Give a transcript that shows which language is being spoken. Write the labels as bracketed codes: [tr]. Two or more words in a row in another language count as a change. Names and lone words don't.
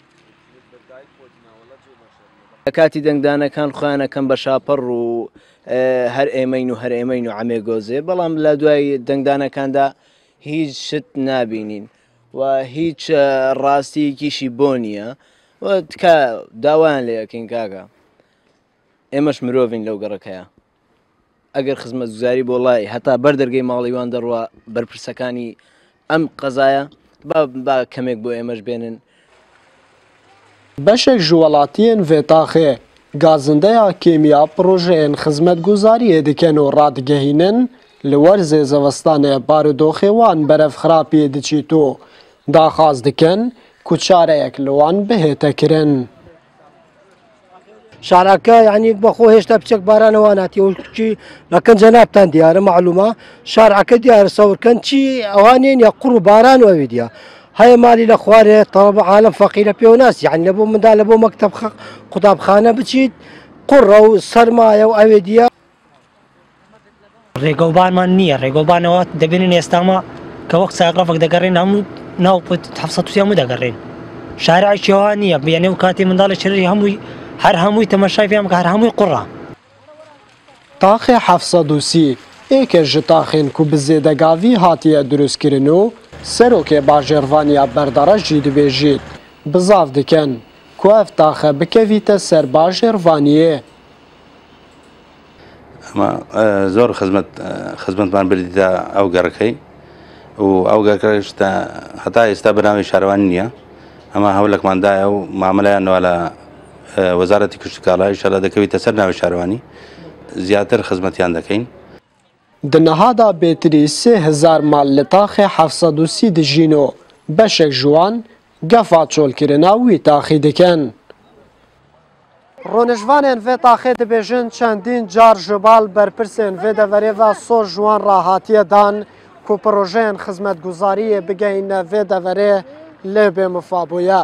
[ckb] لە کاتی دەنگدانەکان خۆیانەکەم بە شاپەڕ و هەر ئێمەین و هەر ئێمەین و ئەمێگۆزێ بەڵام لە دوای دەنگدانەکاندا هیچ شت نابینین و هیچ ڕاستیەکیشی بۆ نییە تکا داوایان لێ یەکەین کاکە ئێمەش مرۆڤین لەو گەڕەکەیە ئەگەر خزمەتگوزاری بۆ وڵای هەتا بەردەرگەی ماڵیوان دەڕوە بەرپرسەکانی ئەم قەزایە با کەمێک بۆ ئێمەش بێنن. [ku] بەشێک ji welatiyên vêtaxê gazındeya kêmiya projeyên xizmetguzariyê dikin û radigehînin li werzê zivistanê barûdoxê wan berevxirapiyê diçît û daxwaz dikin ku çareyek li wan bihête kirin. [ckb] شارەکە یعنی بەخۆ هێشتا پچێک بارانەوە ناتیەوەکی لەکەن جەنابتان دیارە معلومە شارەکە دیارە سەورکەن چی ئەوانێن یا قوڕ و باران و ئەوێ دیە هەیە مالی لە خوارێ تەڵەب عالەم فەقیرە پێ و ناس یعنی لە بۆ مندا لە بۆ مەکتەب قوتابخانە بچیت قوڕە و سەرمایە و ئەوێ دیە ڕێگەوبانمان نییە ڕێگەوبانەوە دەبێنین ئێستاما کە وەک ساقافێک دەگەڕێن هەموو ناوپت 730 هەموو دەگەڕێن شارعێکیەوە نییە بێنێ و کاتی منداڵی شەرری هەمووی هەر هەمووی تەماشای پێیان بکە هەر هەمووی قوڕە. [ku] تاخê 730 êkê ji taxên ku bi zêdegavî hatiye drûstkirin û serokê bajêrvaniya berdereş jî dibêjît bizav dikin ku ev taxe bikevîte ser bajêrvaniyê. [ckb] ئەمە زۆر خزمەتمان بردیتە ئەو گەڕەکەی و ئەو گەڕەکەش هەتا ئێستا بەناوی شارەوانی نییە ئەمە هەوڵێکماندایە و مامەلەیانەوە لە وەزارەتی کشتکاڵای ئینشاڵڵا دەکەوێتە سەر ناوی شارەوانی زیاتر خزمەتیان دەکەین. [ku] Di nehada bêtirî 3000 mal li taxê 730 dijîn û beşek ji wan gefa çolkirina wî taxî dikin. Rûnişvanên vê taxê dibêjin çendîn car ji bal berpirsên vê deverê ve sor ji wan re hatiye dan ku projeyên xizmetguzariyê bigehîne vê deverê lê bêmifa bûye.